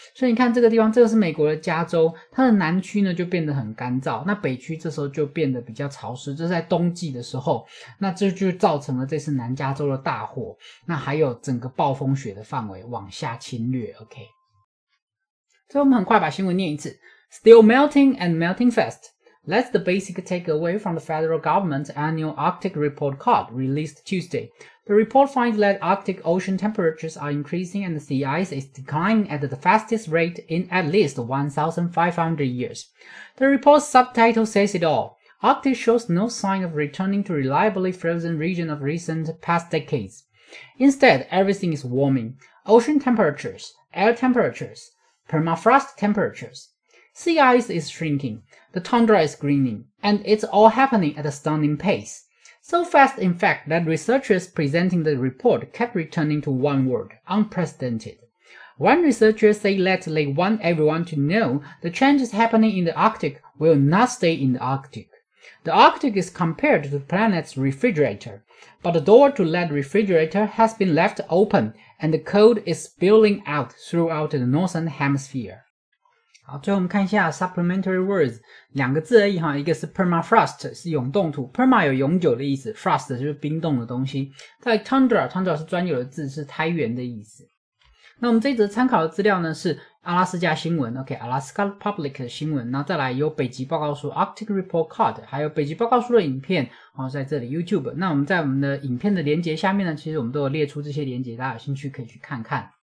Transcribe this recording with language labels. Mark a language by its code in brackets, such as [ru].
[zh] 所以你看这个地方，这个是美国的加州，它的南区呢就变得很干燥，那北区这时候就变得比较潮湿。这是在冬季的时候，那这就造成了这次南加州的大火。那还有整个暴风雪的范围往下侵略。 OK， 所以我们很快把新闻念一次。 [en] Still melting and melting fast. That's the basic takeaway from the federal government's annual Arctic Report Card released Tuesday. The report finds that Arctic ocean temperatures are increasing and the sea ice is declining at the fastest rate in at least 1,500 years. The report's subtitle says it all. Arctic shows no sign of returning to reliably frozen region of recent past decades. Instead, everything is warming. Ocean temperatures, air temperatures, permafrost temperatures.Sea ice is shrinking, the tundra is greening, and it's all happening at a stunning pace. So fast, in fact, that researchers presenting the report kept returning to one word, unprecedented. One researcher said that they want everyone to know the changes happening in the Arctic will not stay in the Arctic. The Arctic is compared to the planet's refrigerator, but the door to that refrigerator has been left open, and the cold is spilling out throughout the northern hemisphere. [zh] 好，最后我们看一下 [en] supplementary words [zh] 两个字而已哈，一个是 permafrost 是永冻土 ，perma 有永久的意思 ，frost 就是冰冻的东西。在 tundra 是专有的字，是胎源的意思。那我们这一则参考的资料呢是阿拉斯加新闻 ，Alaska Public 的新闻，然后再来有北极报告书 Arctic Report Card， 还有北极报告书的影片，在这里 YouTube。那我们在我们的影片的连结下面呢，其实我们都有列出这些连结，大家有兴趣可以去看看。